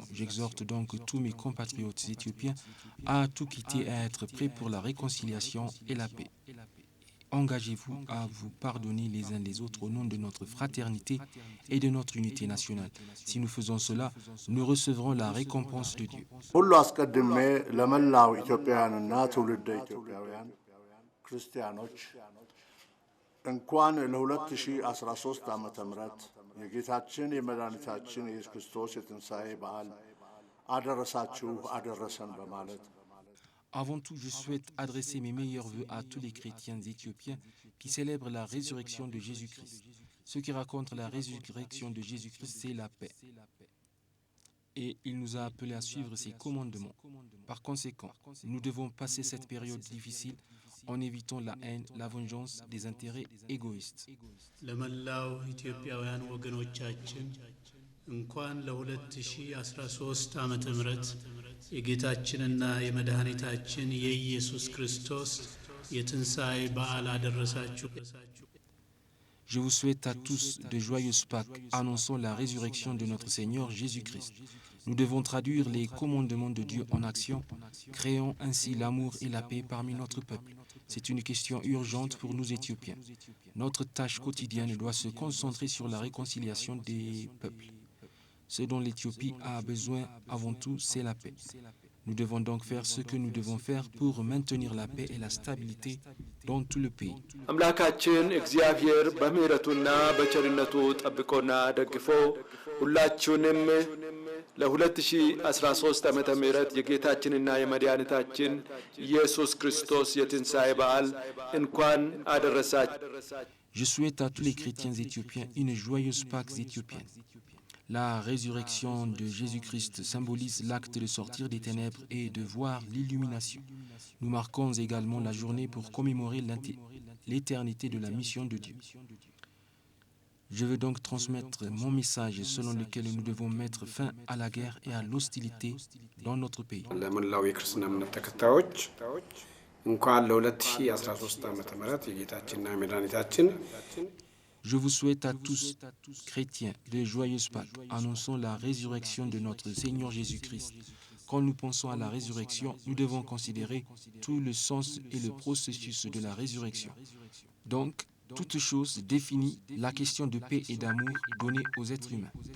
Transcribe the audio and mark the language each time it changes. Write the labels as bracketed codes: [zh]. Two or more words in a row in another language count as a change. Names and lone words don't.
[fr] J'exhorte donc tous mes compatriotes éthiopiens à tout quitter et à être prêts pour la réconciliation et la paix. Engagez-vous à vous pardonner les uns les autres au nom de notre fraternité et de notre unité nationale. Si nous faisons cela, nous recevrons la récompense de Dieu. [am] ሁሉ አስቀድሜ ለመላው ኢትዮጵያውያንና ትውልደ ኢትዮጵያውያን ክርስቲያኖች እንኳን ለ2013 ዓመተ ምህረት የጌታችን የመድኃኒታችን የኢየሱስ ክርስቶስ የትንሣኤ በዓል አደረሳችሁ አደረሰን በማለት [fr] Avant tout, je souhaite adresser mes meilleurs vœux à tous les chrétiens éthiopiens qui célèbrent la résurrection de Jésus-Christ. Ceux qui racontent la résurrection de Jésus-Christ, c'est la paix. Et il nous a appelés à suivre ses commandements. Par conséquent, nous devons passer cette période difficile en évitant la haine, la vengeance, des intérêts égoïstes. [am] እንኳን ለ2013 ዓመተ ምህረት የጌታችንና የመድኃኒታችን የኢየሱስ ክርስቶስ የትንሣኤ በዓል አደረሳችሁ። [fr] Je vous souhaite à tous de joyeuses Pâques, annonçant la résurrection de notre Seigneur Jésus-Christ. Nous devons traduire les commandements de Dieu en action, créant ainsi l'amour et la paix parmi notre peuple. C'est une question urgente pour nous Éthiopiens. Notre tâche quotidienne doit se concentrer sur la réconciliation des peuples. Ce dont l'Éthiopie a besoin avant tout, c'est la paix. Nous devons donc faire ce que nous devons faire pour maintenir la paix et la stabilité dans tout le pays. [am] አምላካችን እግዚአብሔር በምህረቱና በቸርነቱ ጠብቆና ደግፎ ሁላችሁንም ለ2013 ዓመተ ምህረት የጌታችንና የመድኃኒታችን ኢየሱስ ክርስቶስ የትንሣኤ በዓል እንኳን አደረሳችሁ። [fr] Je souhaite à tous les chrétiens éthiopiens une joyeuse Pâques éthiopienne. La résurrection de Jésus-Christ symbolise l'acte de sortir des ténèbres et de voir l'illumination. Nous marquons également la journée pour commémorer l'éternité de la mission de Dieu. Je veux donc transmettre mon message selon lequel nous devons mettre fin à la guerre et à l'hostilité dans notre pays. [am] እንኳን ለ2013 ዓመተ ምህረት የጌታችንና የመድኃኒታችን [fr] Je vous souhaite à tous, chrétiens, de joyeuses Pâques, annonçant la résurrection de notre Seigneur Jésus-Christ. Quand nous pensons à la résurrection, nous devons considérer tout le sens et le processus de la résurrection. Donc, toute chose définit la question de paix et d'amour donnée aux êtres humains.